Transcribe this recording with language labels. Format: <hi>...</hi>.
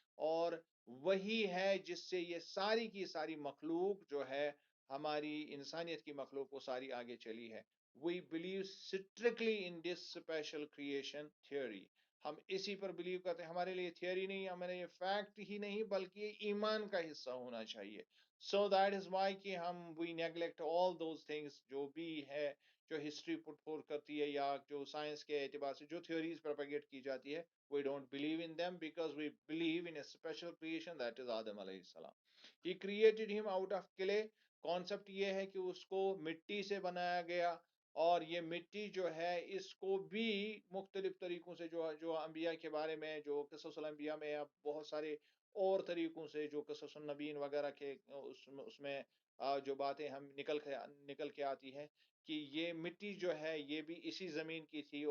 <ur>اور وہی ہے جس سے یہ ساری کی ساری مخلوق جو ہے، ہماری انسانیت کی مخلوق، وہ ساری آگے چلی ہے.</ur> <en>We believe strictly in this special creation theory.</en> <ur>ہم اسی پر بلیو کرتے ہیں. ہمارے لیے تھیوری نہیں، ہمارے لیے فیکٹ ہی نہیں، بلکہ یہ ایمان کا حصہ ہونا چاہیے.</ur> <en>so that is why کہ ہم we neglect all those things</en> <ur>جو بھی ہے، جو ہسٹری پٹ فور کرتی ہے، یا جو سائنس کے اعتبار سے جو تھیوریز پروپیگیٹ کی جاتی ہے.</ur> <en>We don't believe in them because we believe in a special creation, that is Adam علیہ السلام. He created him out of clay.</en> <ur>Concept یہ ہے کہ اس کو مٹی سے بنایا گیا، اور یہ مٹی جو ہے اس کو بھی مختلف طریقوں سے جو انبیاء کے بارے میں، جو قصص الانبیاء میں اب بہت سارے اور طریقوں سے، جو قصص النبیین وغیرہ کے اس میں جو باتیں ہم نکل کے آتی ہے کہ یہ مٹی جو ہے یہ بھی اسی زمین کی تھی.</ur>